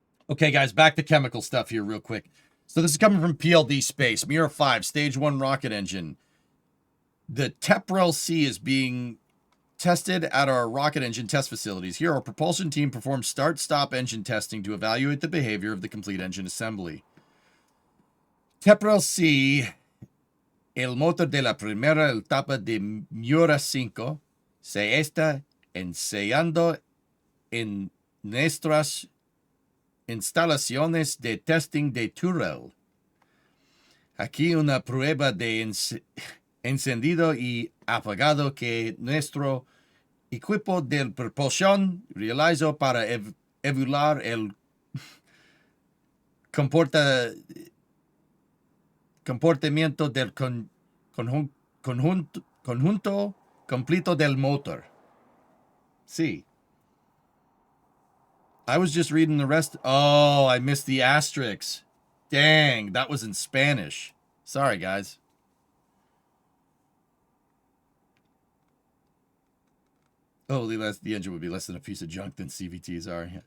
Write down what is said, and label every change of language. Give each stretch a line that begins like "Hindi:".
English: Okay, guys, back to chemical stuff here real quick. So this is coming from PLD Space. Mira 5, Stage 1 rocket engine. The Teprel C is being tested at our rocket engine test facilities. Here, our propulsion team performs start-stop engine testing to evaluate the behavior of the complete engine assembly.
Spanish: Teprel C, el motor de la primera etapa de Miura 5, se está ensayando en nuestras instalaciones de testing de Turel. Aquí una prueba de encendido y apagado que nuestro equipo de propulsión realizó para evaluar el comportamiento del conjunto completo del motor. Sí.
English: I was just reading the rest. Oh, I missed the asterisks. Dang, that was in Spanish. Sorry, guys. Holy, the engine would be less than a piece of junk than CVTs are.